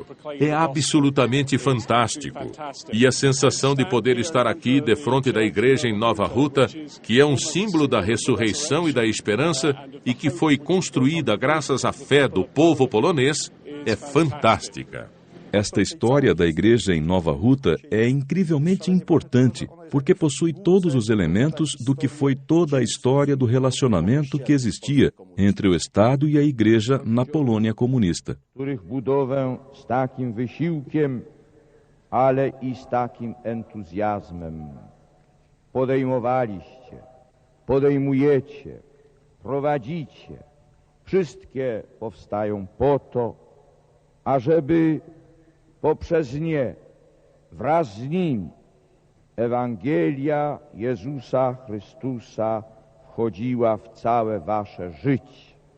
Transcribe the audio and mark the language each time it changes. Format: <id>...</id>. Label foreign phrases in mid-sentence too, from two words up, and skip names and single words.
<pt>É absolutamente fantástico. E a sensação de poder estar aqui defronte da igreja em Nova Ruta, que é um símbolo da ressurreição e da esperança e que foi construída graças à fé do povo polonês, é fantástica. Esta história da igreja em Nova Ruta é incrivelmente importante, porque possui todos os elementos do que foi toda a história do relacionamento que existia entre o Estado e a igreja na Polônia comunista.</pt> <pl>Z takim wysiłkiem, ale I z takim entuzjazmem podejmowaliście, podejmujecie, prowadzicie. Wszystkie powstają po to, ażeby poprzez nie, wraz z nim, Ewangelia Jezusa Chrystusa wchodziła w całe wasze życie.</pl>